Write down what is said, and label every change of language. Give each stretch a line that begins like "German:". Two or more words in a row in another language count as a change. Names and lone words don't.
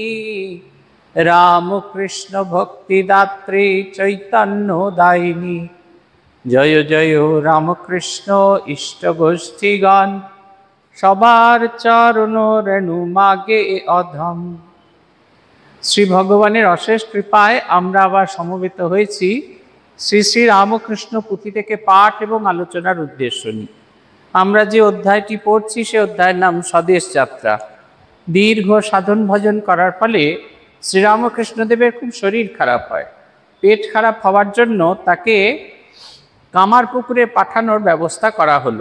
Bangla: রামকৃষ্ণ ভক্তিদাত্রী চৈতন্য দায়িনী জয় জয় রামকৃষ্ণ ইষ্টগোষ্ঠীগণ সবার চরণ রেণু মাগে অধম। শ্রী ভগবানের অশেষ কৃপায় আমরা আবার সমবেত হয়েছি শ্রী শ্রী রামকৃষ্ণ পুথি থেকে পাঠ এবং আলোচনার উদ্দেশ্য নিয়ে। আমরা যে অধ্যায়টি পড়ছি সে অধ্যায়ের নাম স্বদেশ যাত্রা। দীর্ঘ সাধন ভজন করার ফলে শ্রীরামকৃষ্ণদেবের খুব শরীর খারাপ হয়। পেট খারাপ হওয়ার জন্য তাকে কামারপুকুরে পাঠানোর ব্যবস্থা করা হলো।